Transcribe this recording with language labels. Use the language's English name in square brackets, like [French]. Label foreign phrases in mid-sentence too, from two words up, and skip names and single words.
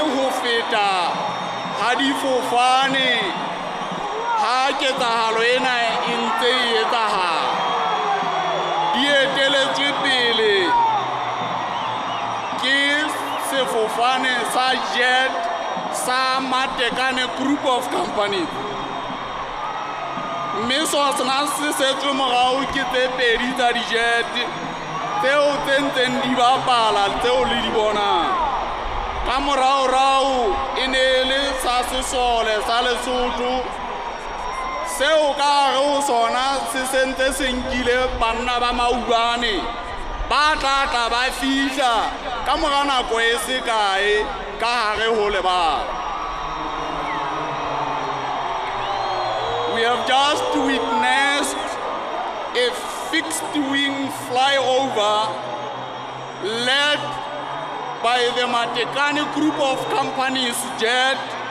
[Southern Sotho] ho feta ha difofane ha ketsahalo ena e ntse e etsahala di eteletswe pele ke sefofane sa jet sa Matekane group of companies. Mme sona se setswe morao ke tse pedi tsa di-jet tseo tse ntseng di bapala tseo le di bonang. Ka moraorao e ne le sa sesole sa Lesotho seo ka gare ho sona se sentse se nkile banna ba maubane ba tlatla ba fihla ka mora nako e se kae ka gare ho lebala. [English] We have just witnessed a fixed-wing flyover led by the Matekane group of companies jet,